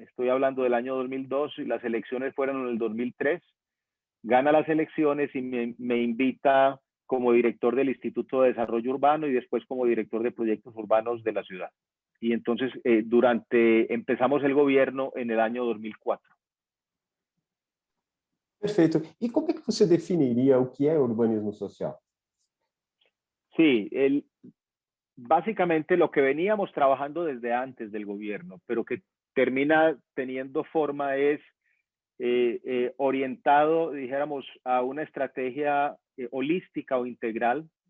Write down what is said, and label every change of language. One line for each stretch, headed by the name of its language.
Spanish: Estoy hablando del año 2002 y las elecciones fueron en el 2003. Gana las elecciones y me invita como director del Instituto de Desarrollo Urbano y después como director de proyectos urbanos de la ciudad. Y entonces empezamos el gobierno en el año 2004.
Portuguese: Perfeito. E como é que você definiria o que é urbanismo social?
Spanish: Sí, básicamente lo que veníamos trabajando desde antes del gobierno, pero que termina teniendo forma, es orientado, dijéramos, a una estrategia holística o integral